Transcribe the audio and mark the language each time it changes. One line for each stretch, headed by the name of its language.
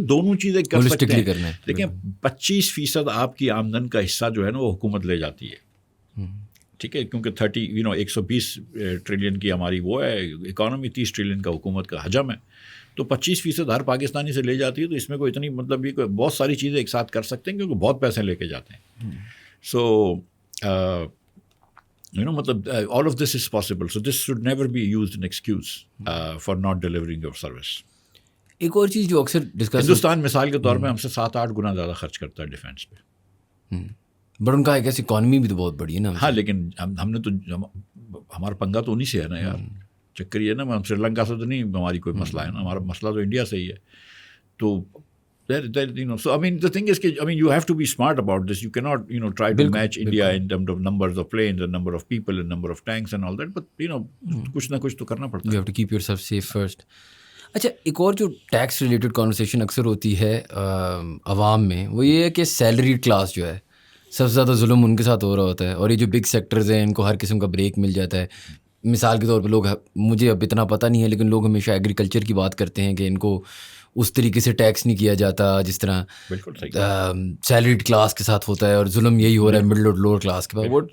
Urdu: دونوں چیزیں کر سکتے ہیں. دیکھیں 25% آپ کی آمدن کا حصہ جو ہے نا وہ حکومت لے جاتی ہے, ٹھیک ہے. کیونکہ 120 ٹریلین کی ہماری وہ ہے اکانومی, 30 ٹریلین کا حکومت کا حجم ہے, تو 25% ہر پاکستانی سے لے جاتی ہے. تو اس میں کوئی اتنی مطلب یہ بہت ساری چیزیں ایک ساتھ کر سکتے ہیں کیونکہ بہت پیسے لے کے جاتے ہیں. سو
English: مطلب all of this is possible. So this should never be used an excuse for not delivering your service.
Urdu: ایک اور چیز جو اکثر ڈسکس ہندوستان مثال کے طور پہ ہم سے 7-8 گنا زیادہ خرچ کرتا ہے ڈیفینس پہ. بٹ ان کا ایک ایسی اکانومی بھی تو بہت بڑی ہے نا. ہاں لیکن ہم نے تو ہمارا پنگا تو انہیں سے ہے نا یار. چکر یہ نا ہم سری لنکا سے تو نہیں ہماری کوئی مسئلہ ہے نا, ہمارا مسئلہ تو انڈیا سے ہی ہے.
English: تو so I mean the thing is I mean you have to be smart about this. You cannot try to match India in terms of numbers of planes and number of people and number of tanks and all that, but
Urdu: کچھ نہ کچھ تو کرنا پڑتا ہے.
English: You have to keep yourself safe first.
Urdu: اچھا ایک اور جو ٹیکس ریلیٹڈ کانورسیشن اکثر ہوتی ہے عوام میں, وہ یہ ہے کہ سیلری کلاس جو ہے سب سے زیادہ ظلم ان کے ساتھ ہو رہا ہوتا ہے, اور یہ جو بگ سیکٹرز ہیں ان کو ہر قسم کا بریک مل جاتا ہے. مثال کے طور پہ لوگ, مجھے اب اتنا پتہ نہیں ہے لیکن لوگ ہمیشہ ایگریکلچر کی بات کرتے ہیں کہ ان کو اس طریقے سے ٹیکس نہیں کیا جاتا جس طرح سیلریڈ کلاس کے ساتھ ہوتا ہے, اور ظلم یہی ہو رہا ہے مڈل اور لوور کلاس کے پاس.